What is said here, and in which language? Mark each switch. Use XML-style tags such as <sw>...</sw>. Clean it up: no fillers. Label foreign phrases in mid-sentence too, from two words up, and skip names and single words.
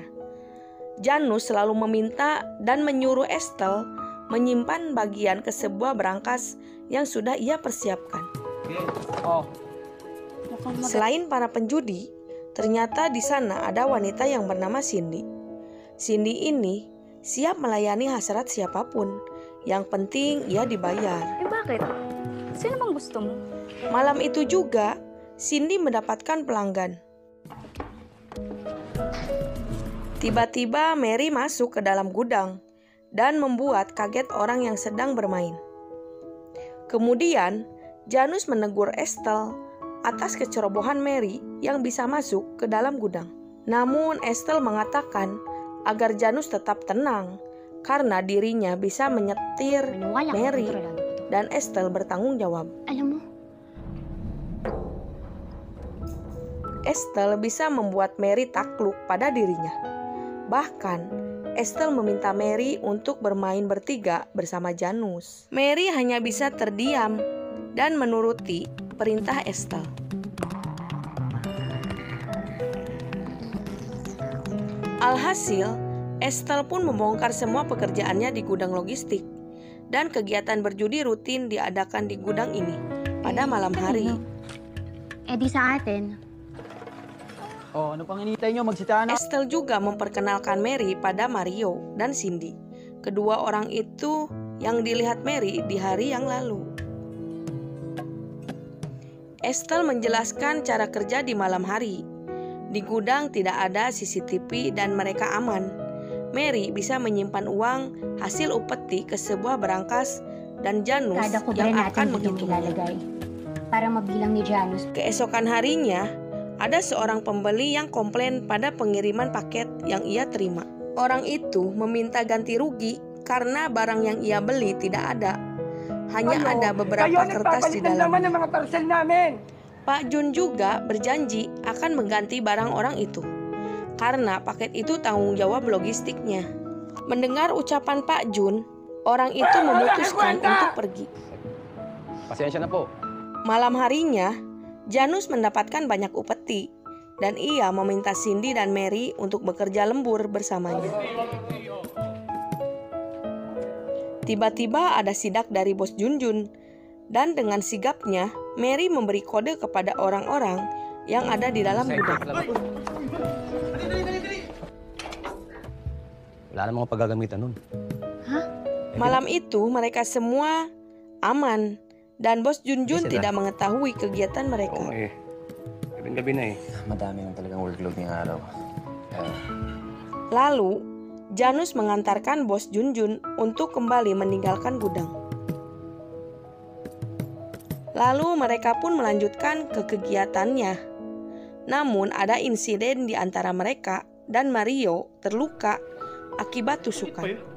<id>Janus selalu meminta dan menyuruh Estelle menyimpan bagian ke sebuah berangkas yang sudah ia persiapkan. Selain para penjudi, ternyata di sana ada wanita yang bernama Cindy. Cindy ini siap melayani hasrat siapapun. Yang penting ia dibayar.</id> <tl>Bakit? Sino bang gusto mo?</tl> <id>Malam itu juga, Cindy mendapatkan pelanggan. Tiba-tiba Mary masuk ke dalam gudang dan membuat kaget orang yang sedang bermain. Kemudian, Janus menegur Estelle atas kecerobohan Mary yang bisa masuk ke dalam gudang. Namun Estelle mengatakan agar Janus tetap tenang karena dirinya bisa menyetir</id> <tl>Maniwala ka, Mary kontrolado ko to.</tl> <id>dan Estelle bertanggung jawab.</id> <tl>Alam mo,</tl> <id>Estelle bisa membuat Mary takluk pada dirinya. Bahkan, Estelle meminta Mary untuk bermain bertiga bersama Janus. Mary hanya bisa terdiam dan menuruti perintah Estelle. Alhasil, Estelle pun membongkar semua pekerjaannya di gudang logistik dan kegiatan berjudi rutin diadakan di gudang ini pada malam hari.</id> <tl>di sa atin. Oh, ano pang initay nyo? Magsita na.</tl> <id>Estelle juga memperkenalkan Mary pada Mario dan Cindy. Kedua orang itu yang dilihat Mary di hari yang lalu. Estelle menjelaskan cara kerja di malam hari. Di gudang tidak ada CCTV dan mereka aman. Mary bisa menyimpan uang hasil upeti ke sebuah berangkas dan Janus</id> <tl>Kada ko</tl> <id>yang</id> <tl>natin</tl> <id>akan</id> <tl>dito</tl> <id>menghitungnya.</id> <tl>ilalagay. Para mabilang ni Janus.</tl> <id>Keesokan harinya, ada seorang pembeli yang komplain pada pengiriman paket yang ia terima. Orang itu meminta ganti rugi karena barang yang ia beli tidak ada. Hanya ada beberapa kertas di dalamnya.</id> <tl>Ng mga parcel namin.</tl> <id>Pak Jun juga berjanji akan mengganti barang orang itu karena paket itu tanggung jawab logistiknya. Mendengar ucapan Pak Jun, orang itu memutuskan untuk pergi.</id> <tl>Pasensya na po.</tl> <id>Malam harinya, Janus mendapatkan banyak upeti dan ia meminta Cindy dan Mary untuk bekerja lembur bersamanya. Tiba-tiba ada sidak dari bos Junjun dan dengan sigapnya Mary memberi kode kepada orang-orang yang ada di dalam gudang.</id> <tl>Wala namang paggagamitan nun.</tl> <id>Malam itu mereka semua aman dan bos Junjun tidak mengetahui kegiatan mereka.</id> <tl>Gabing-gabi na eh. Madami nang talagang workload ngayong araw.</tl> <id>Lalu, Janus mengantarkan bos Junjun untuk kembali meninggalkan gudang. Lalu mereka pun melanjutkan ke kegiatannya. Namun ada insiden di antara mereka dan Mario terluka akibat tusukan.</id>